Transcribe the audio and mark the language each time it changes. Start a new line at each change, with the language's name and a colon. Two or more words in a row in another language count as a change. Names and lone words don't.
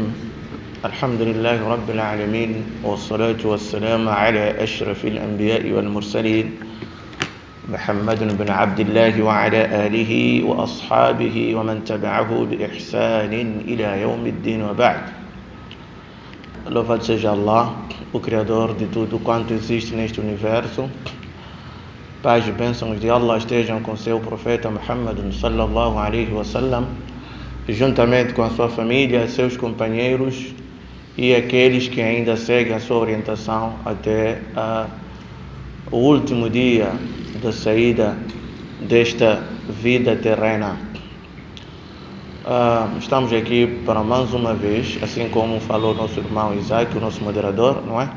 Arabic: الحمد لله رب العالمين، والصلاة والسلام على أشرف الأنبياء والمرسلين محمد بن عبد الله وعلى آله وأصحابه ومن تبعه بإحسان إلى يوم الدين وبعد.
Portuguese: Louvado seja Allah, o Criador de tudo quanto existe neste universo. Paz e bênçãos de Allah estejam com seu profeta Muhammad
Arabic: صلى الله عليه وسلم,
Portuguese: juntamente com a sua família, seus companheiros e aqueles que ainda seguem a sua orientação até o último dia da saída desta vida terrena. Estamos aqui para mais uma vez, assim como falou nosso irmão Isaac, o nosso moderador, não é?